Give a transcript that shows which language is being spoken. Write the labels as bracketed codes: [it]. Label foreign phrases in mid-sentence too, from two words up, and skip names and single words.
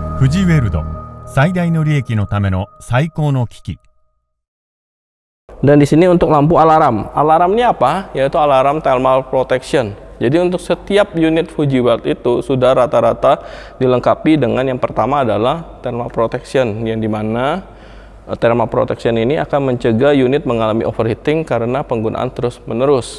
[ja] ジウェルド最大の利益のための最高の機器. [id] Dan di sini untuk lampu alarm. Alarm ini apa? Yaitu alarm [en] thermal protection. [id] Jadi untuk setiap unit Fujiweld itu sudah rata-rata dilengkapi dengan yang pertama adalah [en] thermal protection, [id] yang dimana [en] thermal protection [id] ini akan mencegah unit mengalami overheating karena penggunaan terus-menerus.